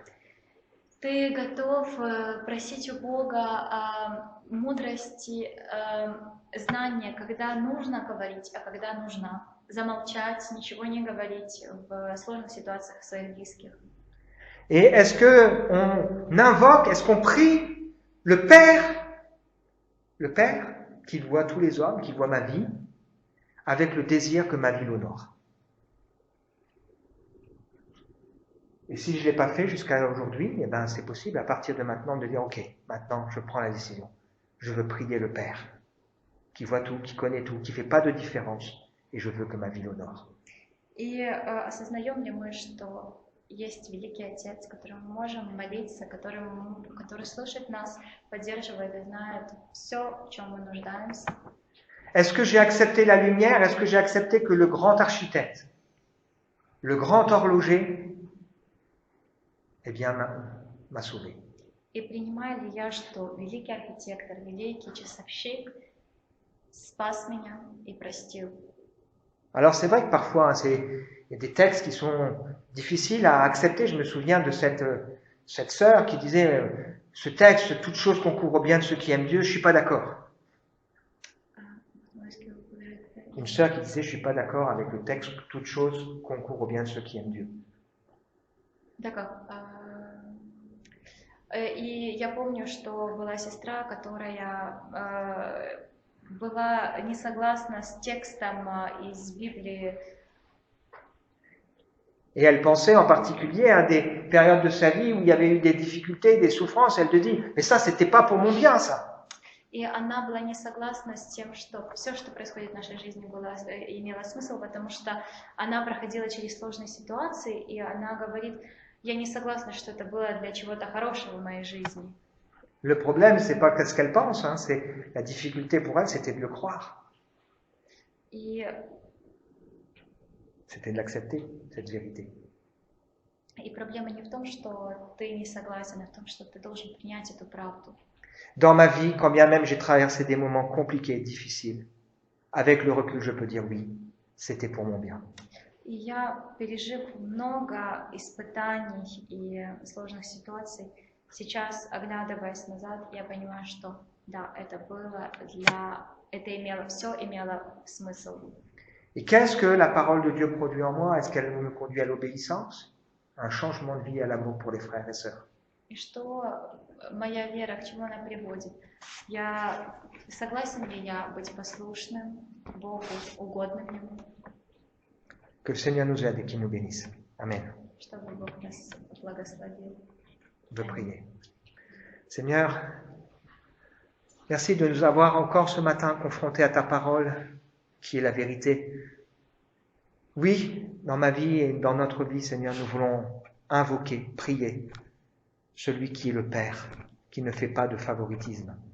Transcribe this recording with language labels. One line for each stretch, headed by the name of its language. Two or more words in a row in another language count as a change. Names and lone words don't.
Russian: Ты готов просить у Бога мудрости, знания, когда нужно говорить, а когда нужно замолчать, ничего не говорить в сложных ситуациях своих близких?
French: Et est-ce qu'on prie le Père qui voit tous les hommes, qui voit ma vie, avec le désir que ma vie l'honore? Et si je ne l'ai pas fait jusqu'à aujourd'hui, eh ben c'est possible à partir de maintenant de dire ok, maintenant je prends la décision. Je veux prier le Père, qui voit tout, qui connaît tout, qui ne fait pas de différence, et je veux que ma vie l'honore.
Russian: И осознаем ли мы, что есть Великий Отец, которому мы можем молиться, который слышит нас, поддерживает и знает все, в чем мы нуждаемся?
French: Est-ce que j'ai accepté la lumière? Est-ce que j'ai accepté que le grand architecte, le grand horloger, eh bien, m'a sauvé?
Russian: И принимаю ли я, что великий архитектор, великий часовщик спас меня и простил?
French: Alors c'est vrai que parfois, il y a des textes qui sont difficiles à accepter. Je me souviens de cette sœur qui disait ce texte, toute chose concourt au bien de ceux qui aiment Dieu, je ne suis pas d'accord. Une sœur qui disait je ne suis pas d'accord avec le texte, toute chose concourt au bien de ceux qui aiment Dieu. D'accord.
Russian: И я помню, что была сестра, которая была не согласна с текстом из Библии.
French: Et elle pensait en particulier à des périodes de sa vie où il y avait eu des difficultés, des souffrances. Elle te dit, mais ça, c'était pas pour mon bien, ça.
Russian: И она была не согласна с тем, что все, что происходит в нашей жизни, имело смысл, потому что она проходила через сложные ситуации, и она говорит, я не согласна, что это было для чего-то хорошего в моей жизни.
French: Le problème, c'est pas ce qu'elle pense, hein, c'est la difficulté pour elle, c'était de le croire. И c'était de l'accepter, cette vérité.
Russian: И проблема не в том, что ты не согласен, а в том, что ты должен принять эту правду.
French: Dans ma vie, quand bien même j'ai traversé des moments compliqués, difficiles, avec le recul, je peux dire oui, c'était pour mon bien.
Russian: И я, пережив много испытаний и сложных ситуаций, сейчас, оглядываясь назад, я понимаю, что да, это было все имело смысл.
French: Et qu'est-ce que la parole de Dieu produit en moi? Est-ce qu'elle me conduit à l'obéissance? Un changement de vie à l'amour pour les frères et sœurs.
Russian: И что моя вера, к чему она приводит? Согласен ли я быть послушным Богу, угодным Ему?
French: Que le Seigneur nous aide et qu'il nous bénisse. Amen.
Russian: Чтобы Бог нас благословил.
French: Je veux prier. Seigneur, merci de nous avoir encore ce matin confrontés à ta parole, qui est la vérité. Oui, dans ma vie et dans notre vie, Seigneur, nous voulons invoquer, prier celui qui est le Père, qui ne fait pas de favoritisme.